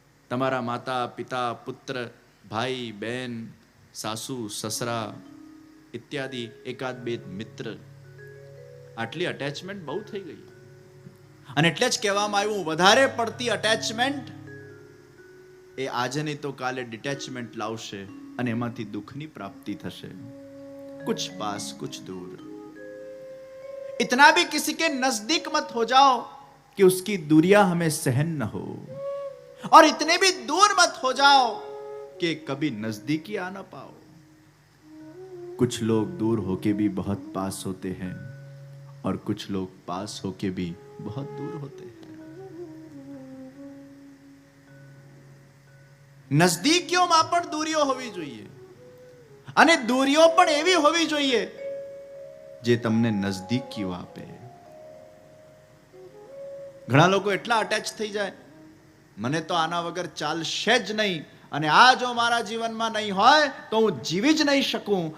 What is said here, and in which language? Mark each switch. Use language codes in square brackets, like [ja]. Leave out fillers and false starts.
[gu] તમારા માતા, પિતા, પુત્ર, ભાઈ, બહેન, સાસુ, સસરા ઇત્યાદિ, એકાદ બે મિત્ર, આટલી અટેચમેન્ટ બહુ થઈ ગઈ. અને એટલે જ કહેવામાં આવ્યું, વધારે પડતી અટેચમેન્ટ એ આજે નહીં તો કાલે ડિટેચમેન્ટ લાવશે અને એમાંથી દુઃખની પ્રાપ્તિ થશે. [hi] कुछ पास कुछ दूर. इतना भी किसी के नजदीक मत हो जाओ कि उसकी दूरियां हमें सहन न हो, और इतने भी दूर मत हो जाओ कि कभी नजदीकी आ न पाओ. कुछ लोग दूर होके भी बहुत पास होते हैं और कुछ लोग पास होके भी बहुत दूर होते हैं. [gu] નજદીકીઓમાં પણ દૂરીઓ હોવી જોઈએ અને દૂરીઓ પણ એવી હોવી જોઈએ જે તમને નજદીકીઓ આપે. ઘણા લોકો એટલા અટેચ થઈ જાય, મને તો આના વગર ચાલશે જ નહીં અને આ જો મારા જીવનમાં નહીં હોય તો હું જીવી જ નહીં શકું.